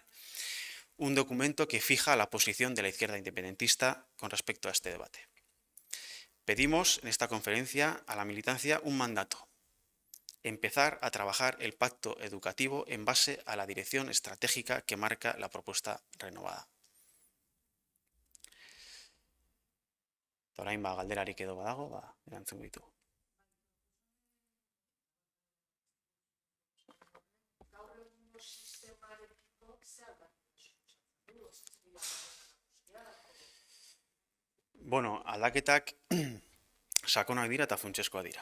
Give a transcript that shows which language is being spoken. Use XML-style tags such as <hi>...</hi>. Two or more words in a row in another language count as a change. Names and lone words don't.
<es>Un documento que fija la posición de la izquierda independentista con respecto a este debate. Pedimos en esta conferencia a la militancia un mandato: empezar a trabajar el pacto educativo en base a la dirección estratégica que marca la propuesta renovada.</es> <eu>Orain galderarik edo badago, erantzun ditu. Bueno, aldaketak sakonak dira eta funtseskoak dira.</eu>